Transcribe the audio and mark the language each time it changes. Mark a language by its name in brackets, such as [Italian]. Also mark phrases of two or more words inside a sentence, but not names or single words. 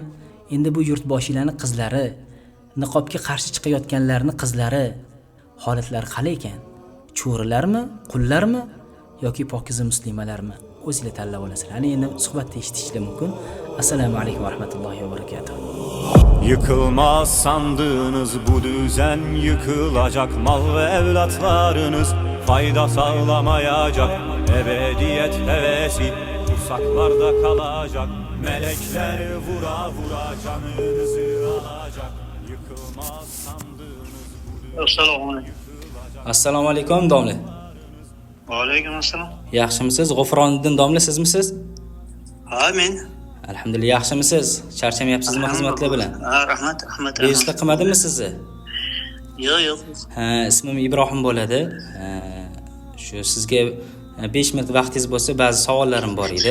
[Uzbek] Endi bu yurtboshilarning qizlari, niqobga qarshi chiqayotganlarning qizlari holatlari qalay ekan? Cho'rilarmi, qullarmi yoki pokiza muslimalarmi? O'zingizlar tanlab olasizlar. Ana endi suhbatda eshitishingiz mumkin. [Arabic] السلام عليكم ورحمة الله وبركاته. [Turkish] Yıkılmaz sandığınız bu düzen yıkılacak, mal ve evlatlarınız fayda sağlamayacak. Ebediyet hevesi kursaklarda kalacak. Melekler vura vura canınızı alacak. Yıkılmaz sandığınız bu düzen. [Arabic] السلام عليكم [Uzbek] domla. [Arabic] وعليكم السلام. [Uzbek] Yaxshimisiz? G'ufroniddin domla sizmisiz? Ha, men. Alhamdulillah, yaxshimisiz? Charchamayapsizmi xizmatlar bilan? Ha, rahmat. Bejizlik qilmadimmi sizni? Yo'q. Ha, ismim Ibrohim bo'ladi. Shu sizga 5 minut vaqtingiz bo'lsa, ba'zi savollarim bor edi.